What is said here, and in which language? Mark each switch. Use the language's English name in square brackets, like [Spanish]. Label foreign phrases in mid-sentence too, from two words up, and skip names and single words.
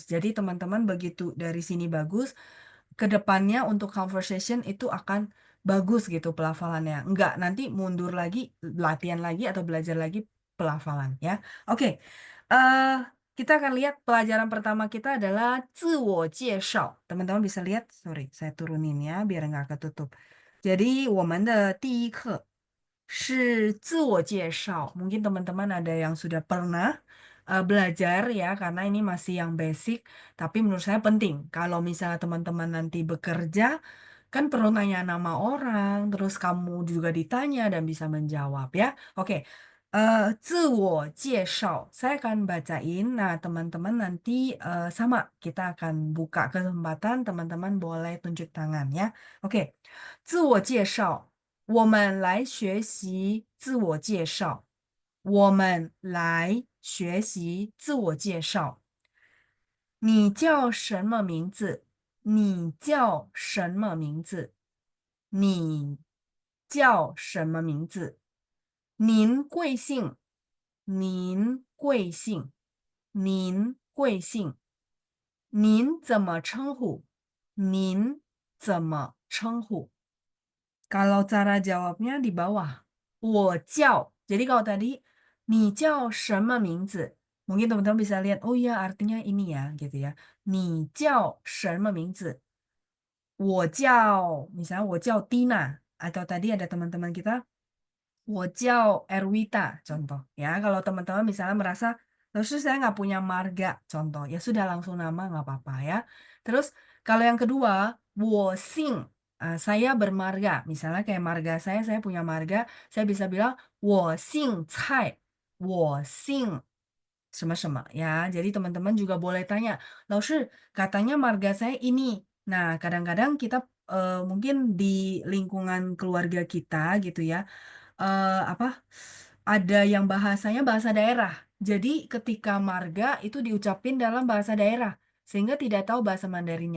[Indonesian] Jadi teman-teman begitu dari sini bagus, kedepannya untuk conversation itu akan bagus gitu pelafalannya. Enggak, nanti mundur lagi, latihan lagi atau belajar lagi pelafalan ya. Oke, eh kita akan lihat pelajaran pertama kita adalah [Chinese] 自我介绍. [Indonesian] Teman-teman bisa lihat, sorry, saya turunin ya biar nggak ketutup. Jadi, [Chinese] 我们的第一课是自我介绍. [Indonesian] Mungkin teman-teman ada yang sudah pernah belajar ya, karena ini masih yang basic, tapi menurut saya penting. Kalau misalnya teman-teman nanti bekerja, kan perlu nanya nama orang, terus kamu juga ditanya dan bisa menjawab ya. Oke, [Chinese] 自我介绍, [Indonesian] saya akan bacain. Nah, teman-teman nanti sama, kita akan buka kesempatan, teman-teman boleh tunjuk tangan ya. Oke, [Chinese] 自我介绍，我们来学习自我介绍。我们来学习自我介绍。你叫什么名字？你叫什么名字？你叫什么名字？您贵姓？您贵姓？您贵姓？您怎么称呼？您怎么称呼 [Indonesian] ？Kalau cara jawabnya di bawah. [Chinese] 我叫. [Indonesian] Jadi kalau tadi, [Chinese] 你叫什么名字? [Indonesian] Mungkin teman-teman bisa lihat, oh iya artinya ini ya, gitu ya. [Chinese] 你叫什么名字? 我叫, misalnya 我叫 Tina. [Indonesian] Atau tadi ada teman-teman kita, [Chinese] 我叫 Erwita, [Indonesian] contoh. Ya, kalau teman-teman misalnya merasa, terus saya nggak punya marga, contoh. Ya sudah langsung nama, nggak apa-apa ya. Terus, kalau yang kedua, [Chinese] 我姓. [Indonesian] Saya bermarga. Misalnya kayak marga saya punya marga. Saya bisa bilang, [Chinese] 我姓蔡. 我姓什么什么 ya. [Indonesian] Jadi teman-teman juga boleh tanya, 老师, katanya marga saya ini. Nah, kadang-kadang kita mungkin di lingkungan keluarga kita gitu ya, apa, ada yang bahasanya bahasa daerah. Jadi ketika marga itu diucapin dalam bahasa daerah, sehingga tidak tahu bahasa Mandarinnya.